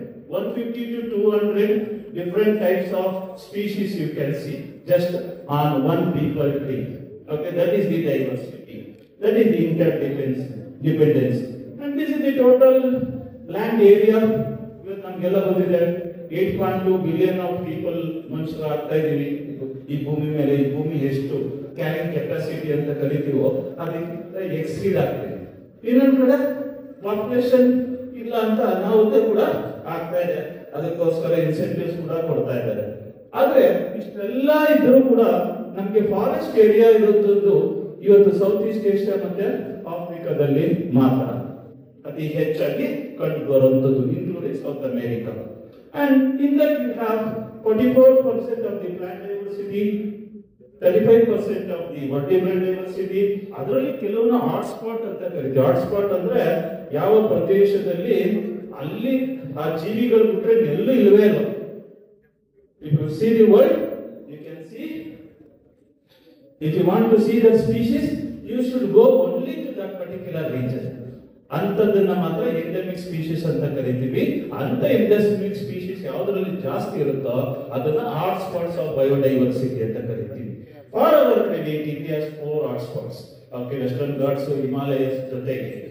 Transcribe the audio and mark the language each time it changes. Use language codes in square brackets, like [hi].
[en] 150 to 200 different types of species you can see just on one people tree. Okay, that is the diversity. That is the interdependence. And this is the total land area. [kn] ನಮಗೆಲ್ಲ ಬಂದಿದೆ [en] 8.2 billion of people [kn] ಮನುಷ್ಯರು ಆಗ್ತಾ ಇದೀವಿ ಈ ಭೂಮಿ ಮೇಲೆ. ಈ ಭೂಮಿ ಎಷ್ಟು ಕ್ಯಾರಿಂಗ್ ಕೆಪಾಸಿಟಿ ಅಂತ ಕರಿತೀವೋ ಅದಕ್ಕಿಂತ ಎಕ್ಸೀಡ್ ಆಗ್ತಿದೆ. ಇನ್ನೊಂದು ಕಡೆ ಪಾಪ್ಯುಲೇಷನ್ ಇಲ್ಲ ಅಂತ ಅನಾಹುತ ಕೂಡ ಆಗ್ತಾ ಇದೆ, ಅದಕ್ಕೋಸ್ಕರ ಇನ್ಸೆಂಟಿವ್ಸ್ ಕೂಡ ಕೊಡ್ತಾ ಇದ್ದಾರೆ. ಆದ್ರೆ ಇಷ್ಟೆಲ್ಲ ಇದ್ರೂ ಕೂಡ ನಮ್ಗೆ ಫಾರೆಸ್ಟ್ ಏರಿಯಾ ಇರೋದು ಇವತ್ತು ಸೌತ್ ಈಸ್ಟ್ ಏಷ್ಯಾ ಮತ್ತೆ ಆಫ್ರಿಕಾದಲ್ಲಿ ಮಾತ್ರ ಅತಿ ಹೆಚ್ಚಾಗಿ ಕಂಡು ಬರುವಂತದ್ದು, including south America. [en] And in that you have 44% of the plant diversity, 35% of the vertebrate diversity. [kn] ಅದರಲ್ಲಿ ಕೆಲವೊಂದು ಹಾಟ್ಸ್ಪಾಟ್ ಅಂತ ಕರೀತೀವಿ. ಹಾಟ್ಸ್ಪಾಟ್ ಅಂದ್ರೆ ಯಾವ ಪ್ರದೇಶದಲ್ಲಿ ಅಲ್ಲಿ ಆ ಜೀವಿಗಳು ಬಿಟ್ಟರೆ ಎಲ್ಲೂ ಇಲ್ಲವೇ ಇಲ್ಲ. [en] If you see the world, you can see. If you want to see the species, you should go only to that particular region. [kn] ಅಂತದನ್ನ ಮಾತ್ರ ಎಂಡೆಮಿಕ್ ಸ್ಪೀಶೀಸ್ ಅಂತ ಕರಿತೀವಿ. ಅಂತ ಎಂಡೆಮಿಕ್ ಸ್ಪೀಶೀಸ್ ಯಾವುದರಲ್ಲಿ ಜಾಸ್ತಿ ಇರುತ್ತೋ ಅದನ್ನ ಹಾಟ್ ಸ್ಪಾಟ್ಸ್ ಆಫ್ ಬಯೋಡೈವರ್ಸಿಟಿ ಅಂತ ಕರಿತೀವಿ. [en] For our credit, India has 4 hot spots. Okay, western Ghats, Himalayas ಜೊತೆಗೆ.